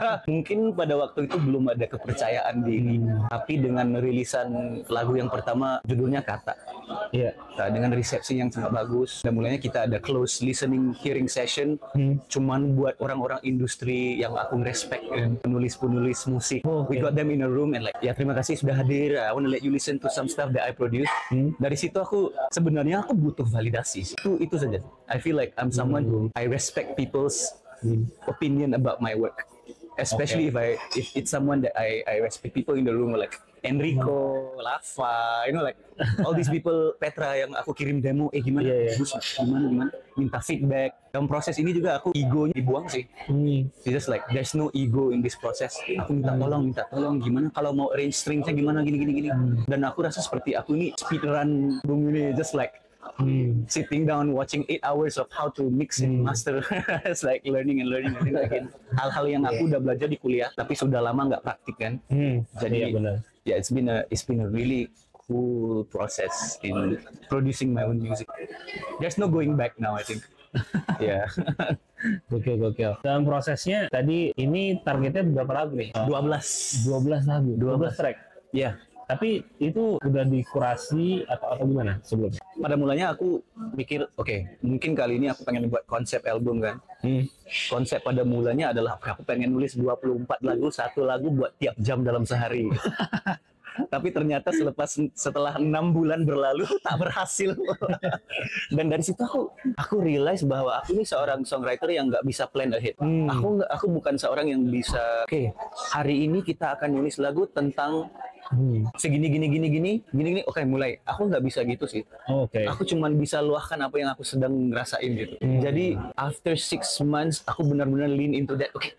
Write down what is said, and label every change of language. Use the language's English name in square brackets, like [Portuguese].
[Indonesian] Mungkin pada waktu itu belum ada kepercayaan diri, tapi dengan rilisan lagu yang pertama judulnya Kata, dengan resepsi yang sangat bagus, dan mulanya kita ada [English] close listening hearing session [Indonesian] cuman buat orang-orang industri yang aku respect, penulis musik. [English] We got them in a room and like, [Indonesian] ya terima kasih sudah hadir, [English] I want to let you listen to some stuff that I produce. [Indonesian] Dari situ aku sebenarnya aku butuh validasi. Itu saja. [English] I feel like I'm someone who I respect people's opinion about my work, especially if it's someone that I respect. People in the room like Enrico, Lava, like all these people, Petra [Indonesian] yang aku kirim demo, gimana, gimana, minta [English] feedback. [Indonesian] Dalam proses ini juga aku egonya dibuang sih. [English] Just like there's no ego in this process. [Indonesian] Aku minta tolong, gimana kalau mau arrange stringsnya gimana, gini. Dan aku rasa seperti aku ini speedrun bung ini, [English] just like sitting down watching 8 hours of how to mix and master. It's like learning again. [Indonesian] Hal-hal yang aku udah belajar di kuliah tapi sudah lama nggak praktik kan. Jadi [English] it's been a really cool process in producing my own music. There's no going back now, I think. [Indonesian] Gokil. Dalam prosesnya tadi ini targetnya berapa lagu nih? 12 lagu, 12 track. Iya. Tapi itu udah dikurasi atau gimana sebelumnya? Pada mulanya aku mikir, mungkin kali ini aku pengen buat konsep album kan. Konsep pada mulanya adalah aku pengen nulis 24 lagu, satu lagu buat tiap jam dalam sehari. Tapi ternyata setelah 6 bulan berlalu tak berhasil. Dan dari situ aku realize bahwa aku ini seorang songwriter yang nggak bisa [English] plan ahead. [Indonesian] Aku bukan seorang yang bisa hari ini kita akan nulis lagu tentang segini gini, mulai. Aku nggak bisa gitu sih. Aku cuman bisa luahkan apa yang aku sedang ngerasain gitu. Jadi [English] after 6 months [Indonesian] aku benar-benar [English] lean into that.